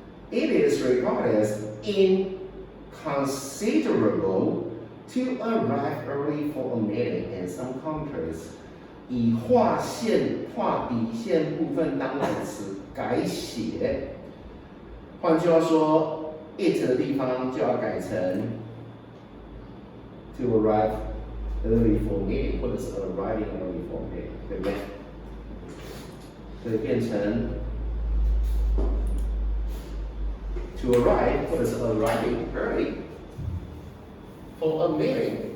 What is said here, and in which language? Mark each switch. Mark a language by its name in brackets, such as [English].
[English] It is regarded as inconsiderable to arrive early for a meeting in some countries. [Chinese] 以划底线部分当代词改写。换句话说 ，it 的地方就要改成 to arrive early for meeting 或者是 arriving early for meeting， 对不对？所以变成 to arrive 或者是 [English] arriving early for a meeting。